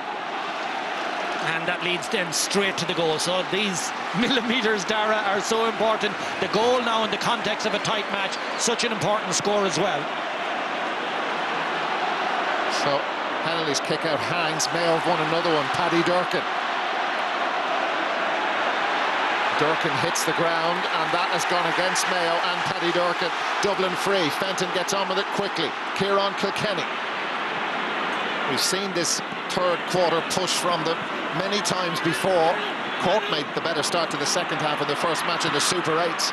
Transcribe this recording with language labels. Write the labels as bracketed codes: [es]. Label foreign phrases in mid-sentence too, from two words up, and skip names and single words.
[en] And that leads then straight to the goal. So these millimetres, Dara, are so important. The goal now in the context of a tight match, such an important score as well. So Hennelly's kick out hangs. Mayo have won another one. Paddy Durcan. Durcan hits the ground, and that has gone against Mayo and Paddy Durcan. Dublin free. Fenton gets on with it quickly. Kieran Kilkenny. We've seen this third quarter push from them many times before. Cork made the better start to the second half of the first match in the Super 8s.